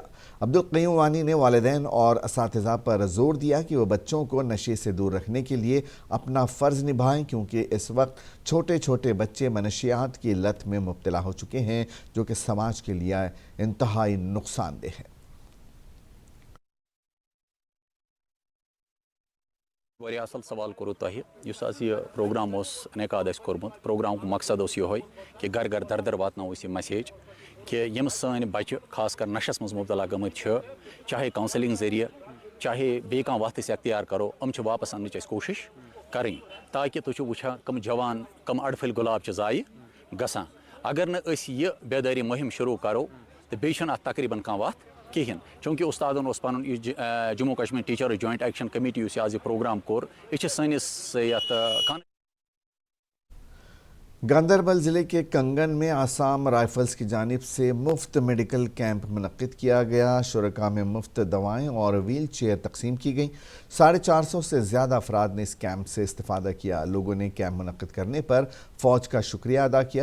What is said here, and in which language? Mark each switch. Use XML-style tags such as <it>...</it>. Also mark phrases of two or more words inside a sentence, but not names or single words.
<ur>عبدالقیوم وانی نے والدین اور اساتذہ پر زور دیا کہ وہ بچوں کو نشے سے دور رکھنے کے لیے اپنا فرض نبھائیں، کیونکہ اس وقت چھوٹے چھوٹے بچے منشیات کی لت میں مبتلا ہو چکے ہیں، جو کہ سماج کے لیے انتہائی نقصان دہ ہے۔</ur> <ks>واریاہ اصل سوال کوٚروٕ تۄہہِ یُس حظ یہِ پروگرام اوس انعقاد اَسہِ کوٚرمُت پروگرامُک مقصد اوس یِہوٚے کہِ گَرٕ گَرٕ دَر دَر واتناوو أسۍ یہِ مسیج کہِ یِم سٲنۍ بَچہِ خاص کر نشس منٛز مُبتلا گٔمٕتۍ چھِ، چاہے کاونسلِنگ ذٔریعہٕ چاہے بیٚیہِ کانٛہہ وَتھ أسۍ اختیار کَرو، یِم چھِ واپس اَننٕچ اَسہِ کوٗشِش کَرٕنۍ، تاکہِ تُہۍ چھِو وٕچھان کٕم جوان کٕم اَڑفٕلۍ گۄلاب چھِ ضایہِ گژھان۔ اگر نہٕ أسۍ یہِ بیدٲری مُہِم شروٗع کَرو تہٕ بیٚیہِ چھُنہٕ اَتھ تقریٖباً کانٛہہ وَتھ کِہیٖنۍ، چوٗنٛکہِ اُستادن اوس پَنُن یہِ جموں کشمیٖر ٹیٖچٲرٕز جویِنٹ ایکشن کمیٹی یُس یہِ آز یہِ پروگرام کوٚر، یہِ چھِ سٲنِس یَتھ</ks> <ur>گاندربل ضلعے کے کنگن میں آسام رائفلز کی جانب سے مفت</ur> <en>medical camp</en> <ur>منعقد کیا گیا. شرکا میں مفت دوائیں اور</ur> <en>wheel chair</en> <ur>تقسیم کی گئی. 450 سے زیادہ افراد نے اس کیمپ سے استفادہ کیا. لوگوں نے کیمپ منعقد کرنے پر فوج کا شکریہ ادا کیا.</ur>